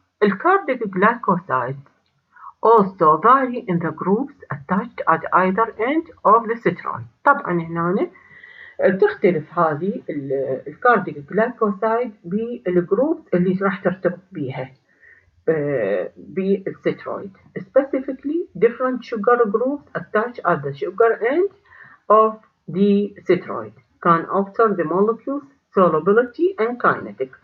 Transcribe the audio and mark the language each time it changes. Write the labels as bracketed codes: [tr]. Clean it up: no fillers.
[en] الكارديك glycoside also vary in the groups attached at either end of the steroid. [ar] طبعا هنا تختلف هذه الكارديك جلايكوسايد بالجروب اللي راح ترتبط بيها بالسترويد. [en] Specifically, different sugar groups attached at the sugar end of the steroid can alter the molecule's solubility and kinetics.